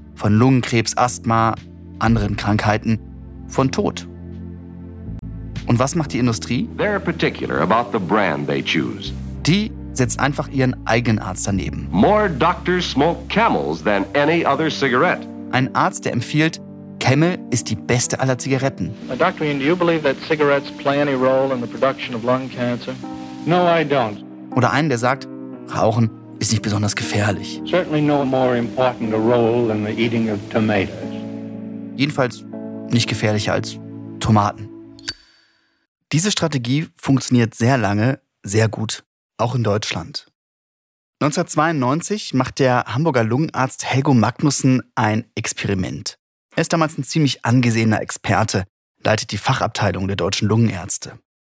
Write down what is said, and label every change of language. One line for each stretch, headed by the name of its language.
German: Von Lungenkrebs, Asthma, anderen Krankheiten, von Tod. Und was macht die Industrie?
English: They're particular about the brand they choose.
German: Die setzt einfach ihren eigenen Arzt daneben.
English: More doctors smoke Camels than any other cigarette.
German: Ein Arzt, der empfiehlt, Camel ist die beste aller Zigaretten.
English: Dr. Ian, do you believe that cigarettes play any role in the production of lung cancer? No, I don't.
German: Oder einen, der sagt, Rauchen ist nicht besonders gefährlich.
English: Certainly no more important a role than the eating of tomatoes.
German: Jedenfalls nicht gefährlicher als Tomaten. Diese Strategie funktioniert sehr lange, sehr gut, auch in Deutschland. 1992 macht der Hamburger Lungenarzt Helgo Magnussen ein Experiment. Er ist damals ein ziemlich angesehener Experte, leitet die Fachabteilung der deutschen Lungenärzte.